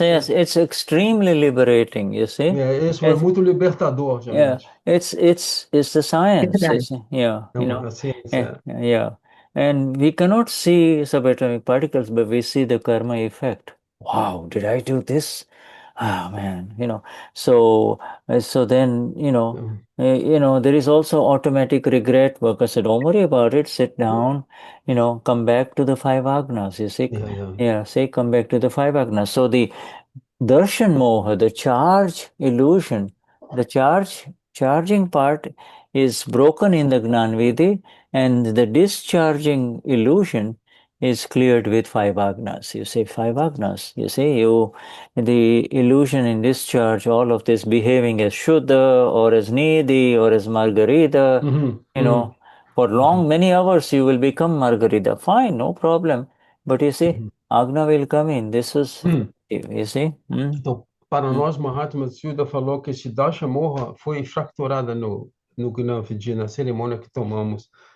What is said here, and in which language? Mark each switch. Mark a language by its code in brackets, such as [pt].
[en] It's extremely liberating. You see. [pt] Isso é muito libertador, gente. [en] It's the science. [pt] A ciência. [en] And we cannot see subatomic particles, but we see the karma effect. Wow, did I do this? Ah, man, So then, there is also automatic regret. Because don't worry about it. Sit down, come back to the five agnas. You see, say come back to the five agnas. So the darshan moha, the charge illusion, the charging part is broken in the Gnanvidi, and the discharging illusion is cleared with 5 agnas. You say 5 agnas. You say the illusion in discharge, all of this behaving as Shuddha or as Nidhi or as Margarita, for long, many hours you will become Margarita. Fine, no problem. But you see, Agna will come in. This is, you see. [pt] Então, para nós, Mahatma Shuddha falou que esse Darshan Moha foi fracturada no Gnana, na cerimônia que tomamos.